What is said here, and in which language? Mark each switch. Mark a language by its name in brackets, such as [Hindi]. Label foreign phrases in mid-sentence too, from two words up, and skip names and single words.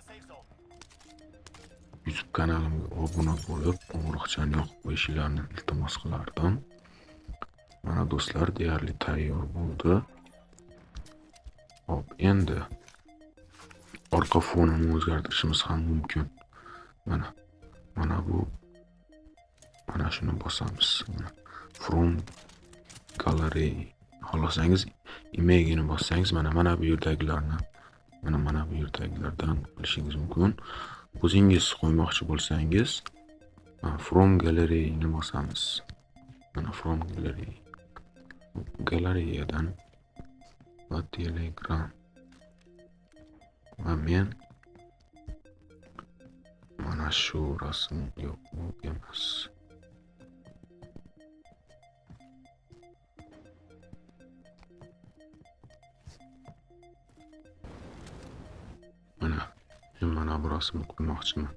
[Uzbek] YouTube kanalimga obuna bo'lib, qo'ng'iroqchani yoqib qo'yishingizni iltimos qilardim. Mana do'stlar, deyarli tayyor bo'ldi. Hop, endi orqa fonini o'zgartirishimiz ham mumkin. Mana bu mana shuni bosamiz. [English] From gallery [Uzbek] xohlasangiz imagini bossangiz mana bu yerdagilarni mana bu yerdagilardan qilishingiz mumkin. O'zingiz qo'ymoqchi bo'lsangiz [English] from gallery [Uzbek] ni bosamiz. [English] Mana from gallery. [Uzbek] Galeriyadan va Telegram. Va men mana shu rasm yo'q emas. Mana bu rasmni qo'ymoqchiman.